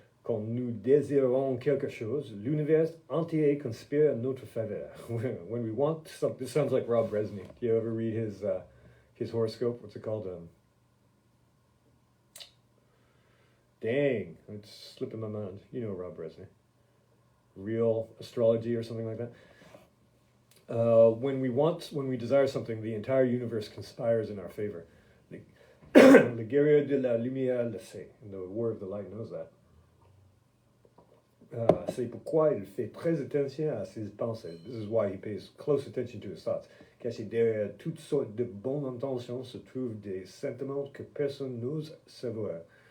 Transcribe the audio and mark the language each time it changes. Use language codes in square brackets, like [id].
[fr] Quand nous désirons quelque chose, l'univers entier conspire en notre faveur. [en] When we want something, this sounds like Rob Resnick. Do you ever read his horoscope? What's it called? Dang, it's slipping my mind. You know Rob Resnick. Real astrology or something like that. When we desire something, the entire universe conspires in our favor. [fr] Le guerrier de la lumière le sait, [en] and the war of the light knows that. [fr] C'est pourquoi il fait très attention à ses pensées. [en] This is why he pays close attention to his thoughts. [fr] Caché derrière toutes sortes de bonnes intentions se trouvent des sentiments que personne n'ose savoir.